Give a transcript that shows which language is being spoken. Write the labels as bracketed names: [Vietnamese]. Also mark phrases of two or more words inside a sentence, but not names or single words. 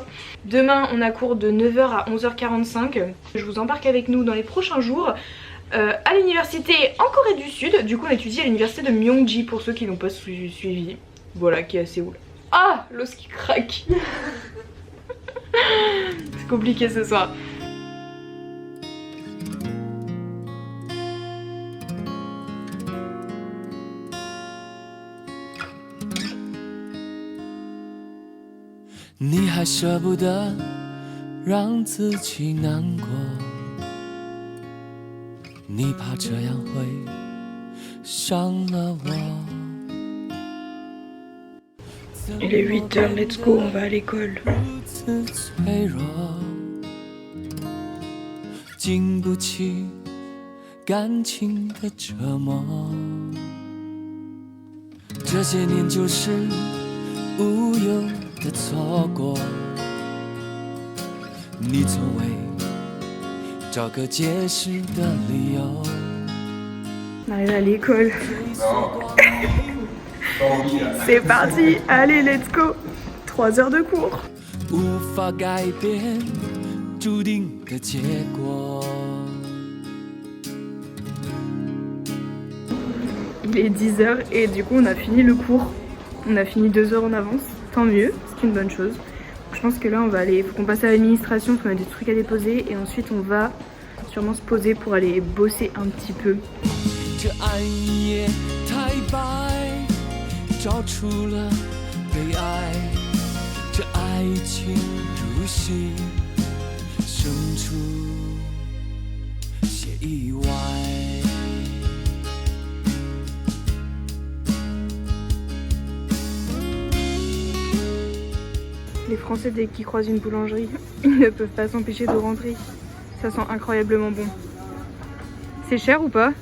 [French] Demain on a cours de 9 h à 11 h 45. Je vous embarque avec nous dans les prochains jours. À l'université en Corée du Sud. Du coup on étudie à l'université de Myongji pour ceux qui n'ont pas suivi. Voilà, qui est à Séoul. Ah, l'os qui craque. C'est compliqué ce soir. [Chinese] 你还舍不得让自己难过，你怕这样会伤了我。 [French] Il est 8 h, [English] let's go, [French] on va à l'école. [Chinese] 脆弱，经不起感情的折磨，这些年就是无有的错过，你从未找个解释的理由。 [French] On arrive à l'école. C'est parti, allez [English] let's go. [French] 3 heures de cours. [Chinese] 无法改变注定的结果。 [French] Il est 10 h et du coup on a fini le cours. On a fini 2 heures en avance, tant mieux, c'est une bonne chose. Je pense que là on va aller, faut qu'on passe à l'administration parce qu'on a des trucs à déposer et ensuite on va sûrement se poser pour aller bosser un petit peu. [Chinese] 这暗夜太白，照出了悲哀。这爱情如戏，生出些意外。 [French] Les Français dès qu'ils croisent une boulangerie, ils ne peuvent pas s'empêcher de rentrer. Ça sent incroyablement bon. C'est cher ou pas?